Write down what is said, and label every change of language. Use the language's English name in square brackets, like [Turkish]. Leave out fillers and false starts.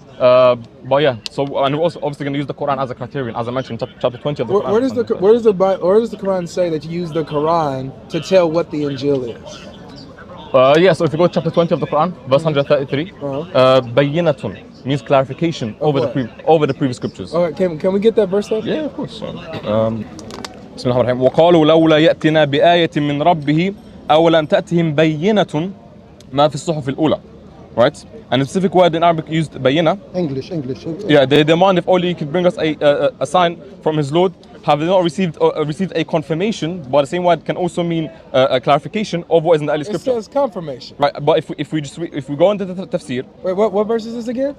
[English] But yeah, so and we're also obviously going to use the Qur'an as a criterion, as I mentioned, chapter 20 of the Qur'an. Where does the Qur'an say that you use the Qur'an to tell what the Injeel is? Yeah, so if you go to chapter 20 of the Qur'an, verse 133, bayyinatun means clarification over the previous scriptures. All right, can we get that verse there? Yeah, of course. [Arabic] بسم الله الرحمن الرحيم وقالوا لولا يأتنا بآية من ربه أو لم تأتهم بينة ما في الصحف الأولى. [English] Right? And a specific word in Arabic used bayyina. English. Yeah, they demand if only he could bring us a sign from his Lord. Have they not received a confirmation? But the same word can also mean a clarification of what is in the early scripture. It says confirmation. Right, but if we go into the tafsir. Wait, what verse is this again?